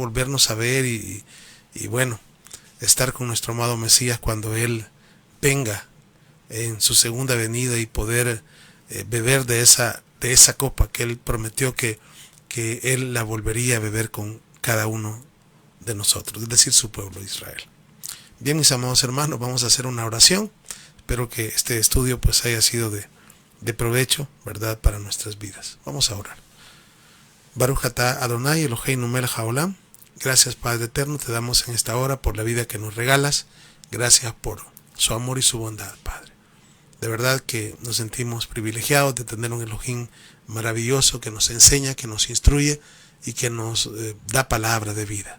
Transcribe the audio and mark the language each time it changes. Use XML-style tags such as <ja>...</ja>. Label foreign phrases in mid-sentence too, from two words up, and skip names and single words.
<es>Volvernos a ver, y bueno, estar con nuestro amado Mesías cuando Él venga en su segunda venida, y poder beber de esa copa que Él prometió que Él la volvería a beber con cada uno de nosotros, es decir, su pueblo de Israel. Bien, mis amados hermanos, vamos a hacer una oración. Espero que este estudio pues haya sido de provecho, ¿verdad?, para nuestras vidas. Vamos a orar.</es> <he>ברוך אתה אדני אלהינו מלך העולם.</he> <es>Gracias, Padre eterno, te damos en esta hora por la vida que nos regalas. Gracias por su amor y su bondad, Padre. De verdad que nos sentimos privilegiados de tener un Elohim maravilloso que nos enseña, que nos instruye y que nos da palabra de vida.</es>